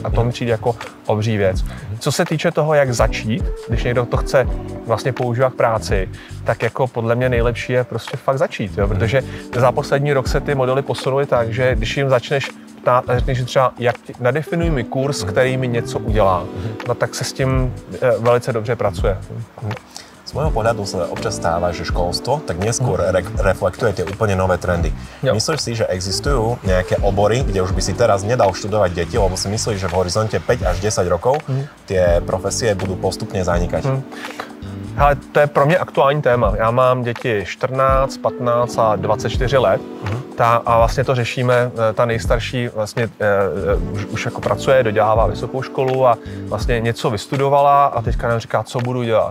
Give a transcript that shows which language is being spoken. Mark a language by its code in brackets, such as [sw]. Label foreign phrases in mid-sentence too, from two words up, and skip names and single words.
[cs] A to mi přijde jako obří věc. Co se týče toho, jak začít, když někdo to chce vlastně používat v práci, tak jako podle mě nejlepší je prostě fakt začít, jo? Protože za poslední rok se ty modely posunuly tak, že když jim začneš ptát a řekneš, že třeba nadefinuj mi kurz, který mi něco udělá. No tak se s tím velice dobře pracuje. [sk] Z môjho pohľadu sa občas stáva, že školstvo tak neskôr reflektuje tie úplne nové trendy. [cs] Jo. [sk] Myslíš si, že existujú nejaké obory, kde už by si teraz nedal študovať deti, lebo si myslíš, že v horizonte 5 až 10 rokov tie profesie budú postupne zanikať? [cs] Hele, to je pro mě aktuální téma. Já mám děti 14, 15 a 24 let a vlastně to řešíme. Ta nejstarší vlastně už jako pracuje, dodělává vysokou školu a vlastně něco vystudovala a teďka nám říká, co budu dělat.